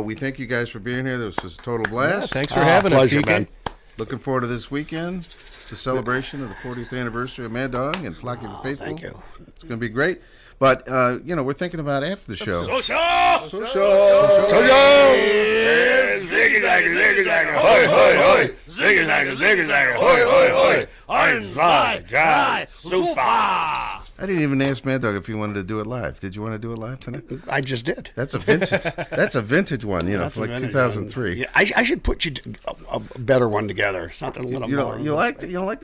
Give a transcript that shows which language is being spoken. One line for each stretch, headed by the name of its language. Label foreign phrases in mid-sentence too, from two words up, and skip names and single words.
English: We thank you guys for being here. This was a total blast. Yeah, thanks for having us, pleasure, man. Looking forward to this weekend, the celebration of the 40th anniversary of Mad Dog and Phlocking the Phaithful. Thank you. It's going to be great. But, we're thinking about after the show. Social! Ziggy-zaggy, hoy, hoy, hoy. Ziggy-zaggy, ziggy-zaggy, hoy, hoy, hoy. Inside, super. I didn't even ask Mad Dog if he wanted to do it live. Did you want to do it live tonight? I just did. That's a vintage. That's a vintage one. That's like a vintage 2003. one. Yeah, I should put you a better one together. Something a little more. You like it? You don't like that?